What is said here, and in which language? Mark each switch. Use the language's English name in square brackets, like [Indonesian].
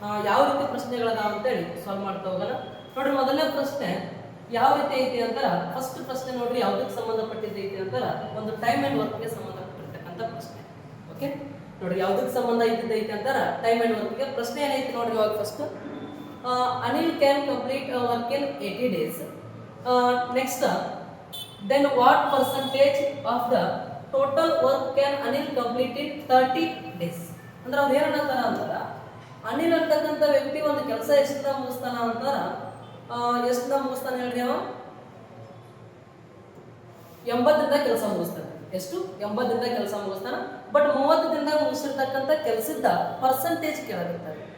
[Kannada] ಯಾವ ರೀತಿ ಪ್ರಶ್ನೆಗಳದಾವ ಅಂತೇಳಿ ಸಾಲ್ವ್ ಮಾಡ್ತಾ ಹೋಗೋಣ. ನೋಡ್ರಿ, ಮೊದಲನೇ ಪ್ರಶ್ನೆ ಯಾವ ರೀತಿ ಐತಿ ಅಂತಾರೆ, ಫಸ್ಟ್ ಪ್ರಶ್ನೆ ನೋಡ್ರಿ ಯಾವುದಕ್ಕೆ ಸಂಬಂಧಪಟ್ಟಿದ್ದೈತಿ ಅಂತಾರೆ ಒಂದು ಟೈಮ್ ಆ್ಯಂಡ್ ವರ್ಕ್ಗೆ ಸಂಬಂಧಪಟ್ಟಿರ್ತಕ್ಕಂಥ ಪ್ರಶ್ನೆ. ಓಕೆ, ನೋಡ್ರಿ ಯಾವುದಕ್ಕೆ ಸಂಬಂಧ ಇದ್ದೈತಿ ಅಂತಾರೆ ಟೈಮ್ ಆ್ಯಂಡ್ ವರ್ಕ್ಗೆ. ಪ್ರಶ್ನೆ ಏನೈತಿ ನೋಡ್ರಿ ಇವಾಗ first. [English] Anil can complete work in 80 days. Next, then what percentage of the total work can Anil complete in 30 days? [Kannada] ಅಂದ್ರೆ ಅವ್ರು ಏನಂತಾರ ಅಂತಾರ, ಅನಿಲ್ ಅಂತಕ್ಕಂಥ ವ್ಯಕ್ತಿ ಒಂದು ಕೆಲಸ ಎಷ್ಟನ್ನ ಮುಗಿಸ್ತಾನ ಅಂತಾರ, ಎಷ್ಟನ್ನ ಮುಗಿಸ್ತಾನೆ ಹೇಳ್ರಿ ಅವ 80ದಿಂದ ಕೆಲಸ ಮುಗಿಸ್ತಾನೆ. ಎಷ್ಟು? 80ದಿಂದ ಕೆಲಸ ಮುಗಿಸ್ತಾನ. ಬಟ್ 30 ದಿನದಾಗ ಮುಗಿಸಿರ್ತಕ್ಕಂಥ ಕೆಲಸದ ಪರ್ಸೆಂಟೇಜ್ ಕೇಳಾಗುತ್ತಾರೆ.